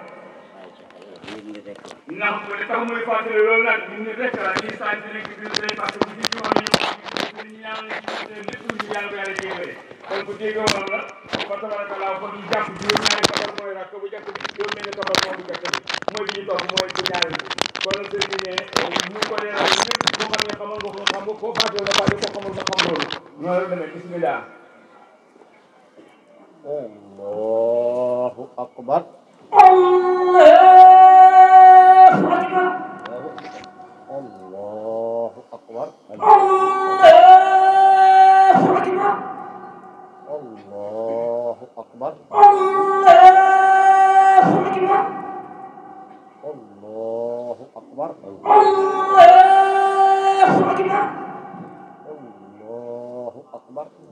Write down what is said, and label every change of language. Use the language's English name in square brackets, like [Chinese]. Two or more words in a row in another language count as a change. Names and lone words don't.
[Wolof] ndax mu ne tax muy fàttali loolu nag ñu ne rek la ñuy sant nekk bi day [French] parce que [Wolof] ci jumaa yi ñu ñaan lépp lu ñu yàlla ko yàlla jéemale kon ku dégg woon la fa tabarakallah kon ñu jàpp juróom-ñaari kabar mooy rakk bu jàkk bi juróom-benni kabar moo bu jàkk bi mooy bi ñu topp mooy bu ñaari bi kon nag sëriñ bi ne ñu ko leeral ñëpp boo xam ne xamal nga ko xam nga koo fàtte nga fàtte koo xamul nga xam loolu ñoo la demee bismillah [Arabic] الله أكبر الله أكبر الله أكبر الله أكبر الله أكبر